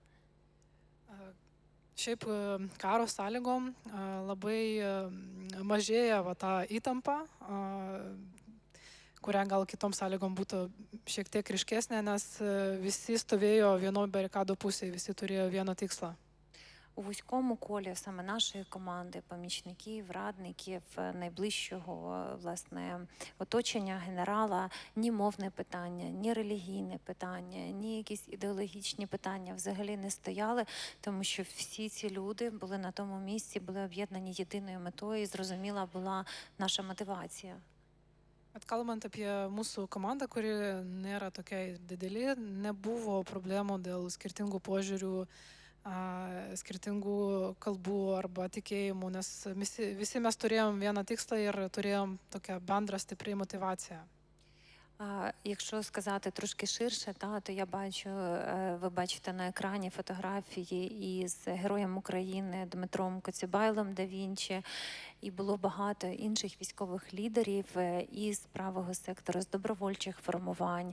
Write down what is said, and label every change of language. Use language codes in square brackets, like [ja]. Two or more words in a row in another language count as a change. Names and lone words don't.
[lt] Šiaip karo sąlygom labai mažėja ta įtampa, kurią gal kitom sąlygom būtų šiek tiek ryškesnė, nes visi stovėjo vienoje barikadų pusėje, visi turėjo vieną tikslą. [uk] У вузькому колі саме нашої команди, помічників, радників, найближчого, власне, оточення генерала, ні мовне питання, ні релігійне питання, ні якісь ідеологічні питання взагалі не стояли, тому що всі ці люди були на тому місці, були об'єднані єдиною метою, і зрозуміла була наша мотивація. [lt] Kalbant apie mūsų komandą, kuri nėra tokia didelė, nebuvo problemų dėl skirtingų požiūrių, skirtingų kalbų arba tikėjimų, nes visi mes turėjom vieną tikslą ir turėjom tokią bendrą stiprią motivaciją. [uk] Якщо сказати трошки ширше, то я бачу, ви бачите на екрані фотографії із героєм України Дмитром Коцюбайлом да Вінчі, і було багато інших військових лідерів із правого сектору, з добровольчих формувань.